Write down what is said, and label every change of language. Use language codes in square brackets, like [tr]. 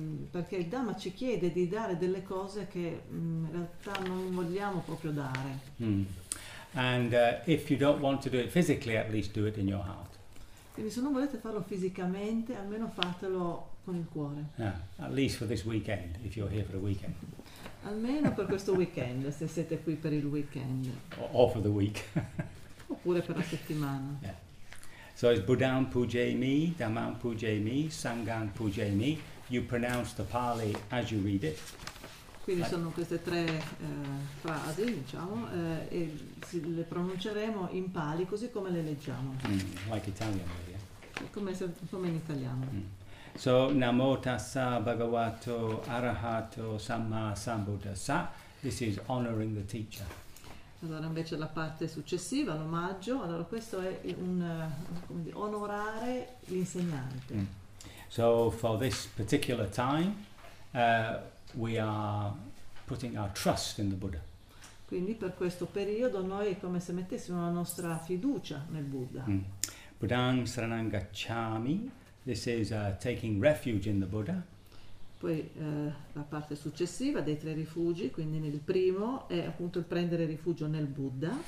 [it] Perché il Dhamma ci chiede di dare delle cose che in realtà non vogliamo proprio dare. [en] If you don't want to do it physically, at least do it in your heart. [it] Quindi se non volete farlo fisicamente, almeno fatelo con il cuore. [en] Yeah, at least for this weekend, if you're here for a weekend. [it] Almeno per questo weekend, se siete qui per il weekend. [en] Or for the week. [it] Oppure per la settimana. [en] Yeah. So it's [pi] Buddham Pujami, Dhammam Pujami, Sangham Pujami. [en] You pronounce the Pali as you read it. [it] Quindi sono queste tre frasi, diciamo, e le pronunceremo in Pali così come le leggiamo. [en] Like Italian, maybe. [it] Come in italiano. [pi] So Namo Tassa Bhagavato Arahato Samma Sambuddhassa. [en] This is honoring the teacher. [it] Allora invece la parte successiva, l'omaggio, allora questo è un come dire, onorare l'insegnante. [en] So for this particular time we are putting our trust in the Buddha. [it] Quindi per questo periodo noi è come se mettessimo la nostra fiducia nel Buddha. [pi] Buddhaṃ saraṇaṃ gacchāmi, [en] this is taking refuge in the Buddha. [it] Poi la parte successiva dei tre rifugi, quindi nel primo è appunto il prendere rifugio nel Buddha.